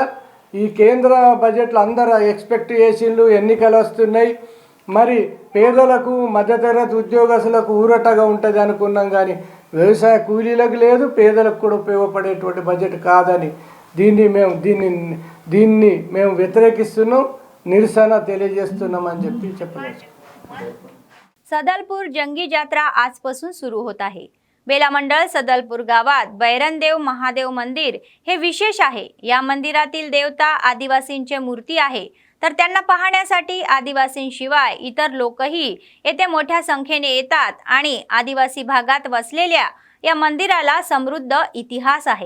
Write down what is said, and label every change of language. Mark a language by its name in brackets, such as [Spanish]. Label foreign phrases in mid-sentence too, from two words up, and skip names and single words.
[Telugu] ఈ కేంద్ర బడ్జెట్లో అందరూ ఎక్స్పెక్ట్ చేసిండ్రు, ఎన్నికలు వస్తున్నాయి, మరి పేదలకు మధ్యతరగతి ఉద్యోగస్తులకు ఊరటగా ఉంటుంది అనుకున్నాం, కానీ వ్యవసాయ కూలీలకు లేదు, పేదలకు కూడా ఉపయోగపడేటువంటి బడ్జెట్ కాదని దీన్ని మేము వ్యతిరేకిస్తున్నాం, నిరసన తెలియజేస్తున్నామని చెప్పలేదు। [Marathi] सदलपूर जंगी यात्रा आजपासून सुरू होत आहे। बेला मंडळ सदलपूर गावात बैरनदेव महादेव मंदिर हे विशेष आहे। या मंदिरातील देवता आदिवासींचे मूर्ती आहे, तर त्यांना पाहण्यासाठी आदिवासींशिवाय इतर लोकही येथे मोठ्या संख्येने येतात आणि आदिवासी भागात वसलेल्या या मंदिराला समृद्ध इतिहास आहे।